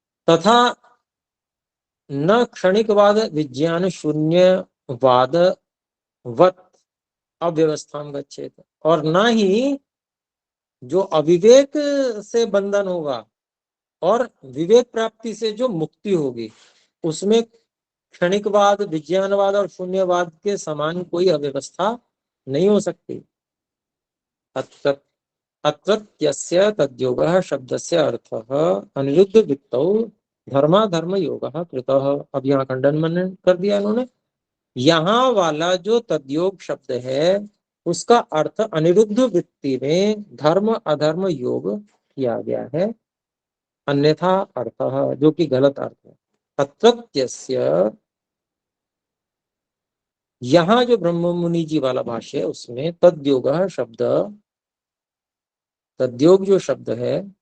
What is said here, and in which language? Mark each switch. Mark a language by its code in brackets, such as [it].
[sa] तथा न क्षणिकवाद विज्ञान शून्यवाद वत अव्यवस्था गच्छेत, [hi] और न ही जो अविवेक से बंधन होगा और विवेक प्राप्ति से जो मुक्ति होगी, उसमें क्षणिकवाद, विज्ञानवाद और शून्यवाद के समान कोई अव्यवस्था नहीं हो सकती। [sa] अत्रत्यस्य तद्योगः शब्दस्य अर्थः अनिरुद्ध वृत्तौ धर्माधर्म योगः कृतः। [hi] अब यहाँ खंडन मनन कर दिया इन्होंने। यहाँ वाला जो तद्योग शब्द है उसका अर्थ अनिरुद्ध वृत्ति में धर्म अधर्म योग किया गया है, [sa] अन्यथा अर्थः, [hi] जो कि गलत अर्थ है। अत्रत्यस्य, यहाँ जो ब्रह्म मुनि जी वाला भाष्य है उसमें तद्योगः शब्द, तद्योग जो शब्द है